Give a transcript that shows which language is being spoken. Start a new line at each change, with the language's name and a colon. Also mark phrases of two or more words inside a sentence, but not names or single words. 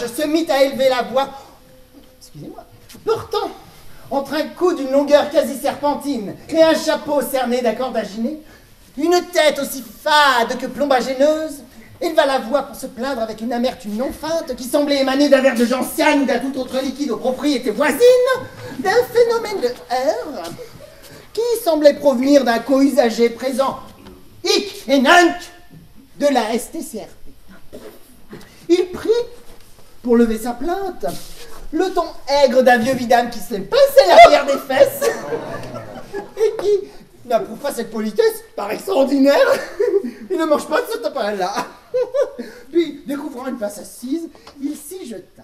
French: se mit à élever la voix, excusez-moi, portant entre un cou d'une longueur quasi serpentine et un chapeau cerné d'un cordaginé, une tête aussi fade que plombagineuse, éleva la voix pour se plaindre avec une amertume non feinte qui semblait émaner d'un verre de gentiane ou d'un tout autre liquide aux propriétés voisines, d'un phénomène de air qui semblait provenir d'un co-usager présent,
Latin: hic et nunc,
French: de la STCRP. Il prit, pour lever sa plainte, le ton aigre d'un vieux vidame qui se pinçait l'arrière des fesses et qui n'approuve pas cette politesse par extraordinaire. Il ne mange pas de ce tapin-là. Puis, découvrant une place assise, il s'y jeta.